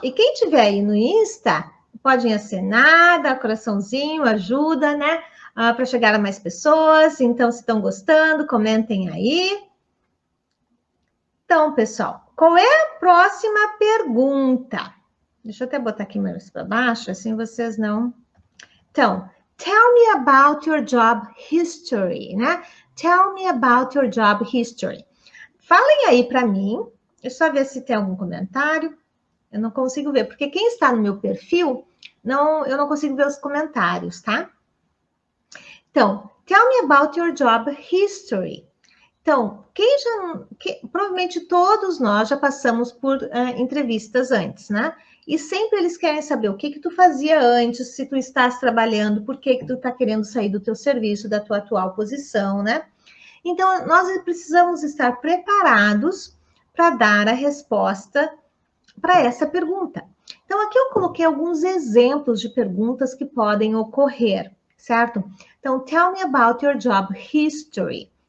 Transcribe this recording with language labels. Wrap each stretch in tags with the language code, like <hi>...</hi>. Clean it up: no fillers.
<pt>E quem tiver aí no Insta, podem acenar, dar coraçãozinho, ajuda, né? Para chegar a mais pessoas. Então, se estão gostando, comentem aí. Então, pessoal, qual é a próxima pergunta? Deixa eu até botar aqui mais para baixo, assim vocês não...</pt> <en>Então, tell me about your job history, né? Tell me about your job history.</en> <pt>Falem aí para mim. Deixa eu só ver se tem algum comentário. Eu não consigo ver, porque quem está no meu perfil, eu não consigo ver os comentários, tá?</pt> <en>Então, tell me about your job history.</en> <pt>Então, provavelmente todos nós já passamos por entrevistas antes, né? E sempre eles querem saber o que tu fazia antes, se tu estás trabalhando, por que tu está querendo sair do teu serviço, da tua atual posição, né? Então, nós precisamos estar preparados para dar a resposta para essa pergunta. Então, aqui eu coloquei alguns exemplos de perguntas que podem ocorrer, certo?</pt> <en>Então, tell me about your job history.</en>